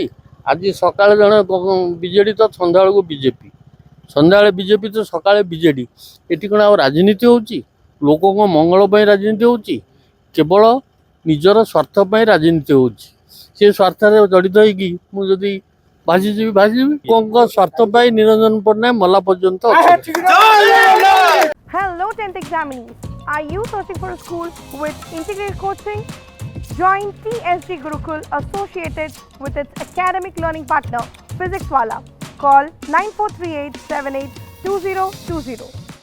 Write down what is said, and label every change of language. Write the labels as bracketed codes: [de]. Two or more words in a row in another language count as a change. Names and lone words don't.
[or] ଆଜି ସକାଳେ ଜଣେ ବିଜେଡ଼ି ତ ସନ୍ଧ୍ୟାବେଳକୁ ବିଜେପି, ସନ୍ଧ୍ୟାବେଳେ ବିଜେପି ତ ସକାଳେ ବିଜେଡ଼ି। ଏଠି କ'ଣ ଆଉ ରାଜନୀତି ହେଉଛି? ଲୋକଙ୍କ ମଙ୍ଗଳ ପାଇଁ ରାଜନୀତି ହେଉଛି? କେବଳ ନିଜର ସ୍ୱାର୍ଥ ପାଇଁ ରାଜନୀତି ହେଉଛି। ସେ ସ୍ୱାର୍ଥରେ ଜଡ଼ିତ ହେଇକି ମୁଁ ଯଦି ଭାସିଯିବି ଲୋକଙ୍କ ସ୍ୱାର୍ଥ ପାଇଁ ନିରଞ୍ଜନ ପଟ୍ଟନାୟକ ମଲା ପର୍ଯ୍ୟନ୍ତ ଅଛି। [en] Hello 10th examinees. Are you searching for a school with integrated coaching? Join TSG Gurukul associated with its academic learning partner Physics Wala. Call 9438782020.